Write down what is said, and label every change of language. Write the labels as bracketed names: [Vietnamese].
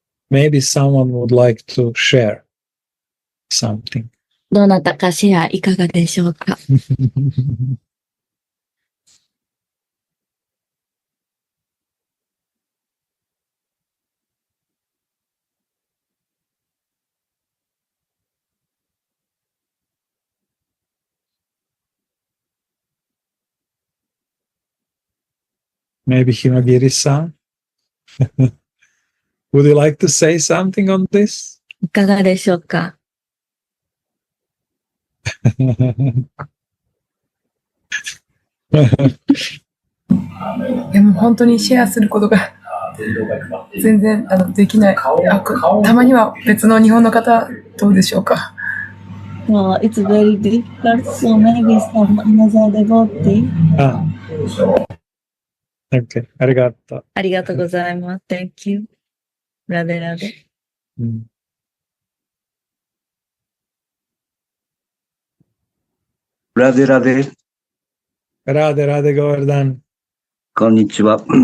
[English] Maybe someone would like to share something. [Japanese] どなたかシェアいかがでしょうか。 [English] Maybe Himagiri-san? Would you like to say something on this? [Japanese] いかがでしょうか。でも本当にシェアすることが全然できない。たまには別の日本の方どうでしょうか。 [English] Well, it's very difficult, so maybe some another devotee. [Japanese] Okay, ありがとう。ありがとうございます。 [English] Thank you. ラデラデ。ラデラデ。ラデラデゴールダン。 [Japanese] こんにちは。